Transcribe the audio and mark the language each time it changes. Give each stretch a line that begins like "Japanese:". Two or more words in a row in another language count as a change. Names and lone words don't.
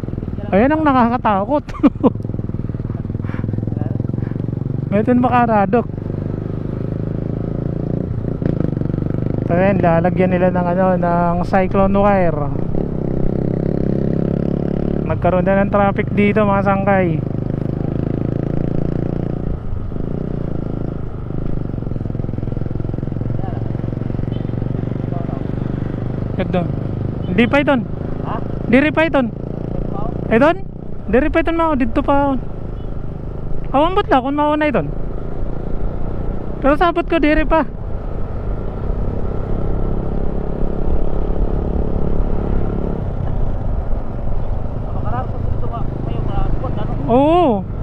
Filipino: Ayan ang nakakatakot. Meron makaradok. So ayan, lalagyan nila ng ano, ng cyclone wire. Nagkaroon na ng traffic dito mga sangkay. Ito.
Waray: Di pa iton. Ha? Diri pa iton. Iton? Diri pa iton mao dito pa. Awambot la kun mao na iton. Pero sabot ko diri pa. Oo.